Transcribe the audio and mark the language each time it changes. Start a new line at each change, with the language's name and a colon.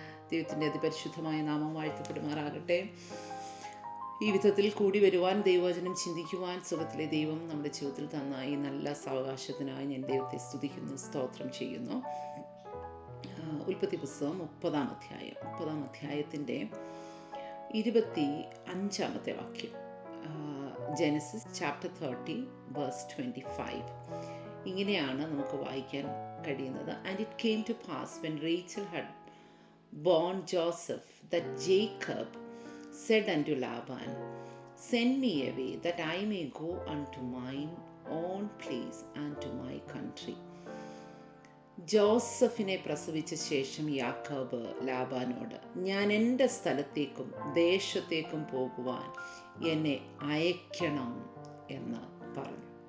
Malayalam: ദൈവത്തിൻ്റെ അതിപരിശുദ്ധമായ നാമം വാഴ്ത്തപ്പെടുമാറാകട്ടെ. ഈ വിധത്തിൽ കൂടി വരുവാൻ, ദൈവവചനം ചിന്തിക്കുവാൻ സുഖത്തിലെ ദൈവം നമ്മുടെ ജീവിതത്തിൽ തന്ന ഈ നല്ല സാവകാശത്തിനായി ഞാൻ ദൈവത്തെ സ്തുതിക്കുന്നു, സ്തോത്രം ചെയ്യുന്നു. ഉൽപ്പത്തി പുസ്തകം 30-ാം അധ്യായത്തിൻ്റെ 25-ാമത്തെ വാക്യം,
English: Genesis chapter 30 verse 25.
Malayalam: ഇങ്ങനെയാണ് നമുക്ക് വായിക്കാൻ കഴിയുന്നത്.
English: And it came to pass when Rachel had born Joseph that Jacob said unto Laban, send me away that I may go unto mine own place and to my country.
Malayalam: ജോസഫിനെ പ്രസവിച്ച ശേഷം യാക്കോബ് ലാബാനോട്, ഞാൻ എൻ്റെ സ്ഥലത്തേക്കും ദേശത്തേക്കും പോകുവാൻ എന്നെ അയക്കണം എന്ന് പറഞ്ഞു.